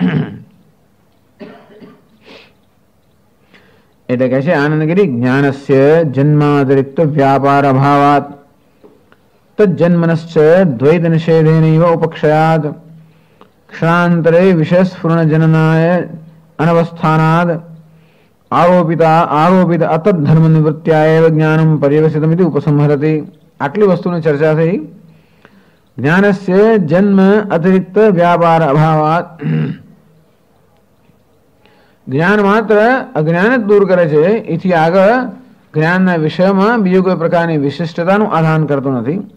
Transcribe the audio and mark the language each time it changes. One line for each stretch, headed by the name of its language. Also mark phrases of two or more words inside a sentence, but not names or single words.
Gujarati: એટલે કહે છે
Sanskrit: આનંદગીરી, જ્ઞાનસ્ય જન્માતિરિક્ત વ્યાપાર અભાવાત તજન્મનશ્ચ દ્વૈત નિષેધેનૈવ ઉપક્ષયાત ક્ષણાંતરે વિષય સ્ફુરણ જનનાય अनवस्थानाद आरोपित अतद्धर्म निवृत्त्या एव ज्ञानम पर्यवसितमिति उपसंहरति।
Gujarati: આટલી વસ્તુની ચર્ચા થઈ।
Sanskrit: જ્ઞાનस्य જન્મ અતિરિક્ત વ્યાપાર અભાવાત,
Gujarati: જ્ઞાન માત્ર અજ્ઞાન જ દૂર કરે છે, એથી આગળ જ્ઞાનના વિષયમાં બીજો કોઈ પ્રકારની વિશિષ્ટતાનું આધાન કરતો નથી।